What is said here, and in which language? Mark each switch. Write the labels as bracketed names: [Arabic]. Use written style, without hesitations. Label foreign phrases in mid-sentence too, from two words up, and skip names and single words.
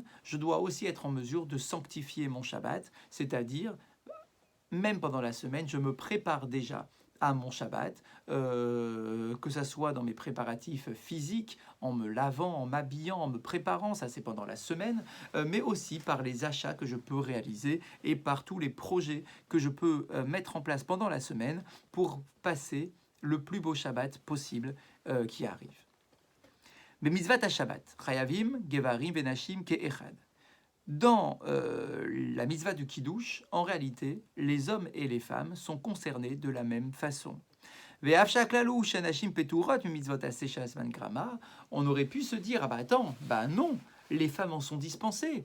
[French] je dois aussi être en mesure de sanctifier mon Shabbat, c'est-à-dire, même pendant la semaine, je me prépare déjà à mon Shabbat, que ça soit dans mes préparatifs physiques, en me lavant, en m'habillant, en me préparant, ça c'est pendant la semaine, mais aussi par les achats que je peux réaliser et par tous les projets que je peux mettre en place pendant la semaine pour passer le plus beau Shabbat possible qui arrive. [Hebrew] Mais מצוות השבת חייבים גברים ונשים כאחד. [French] Dans la mitzvah du Kiddush, en réalité, les hommes et les femmes sont concernés de la même façon. On aurait pu se dire, ah bah attends, bah non, les femmes en sont dispensées.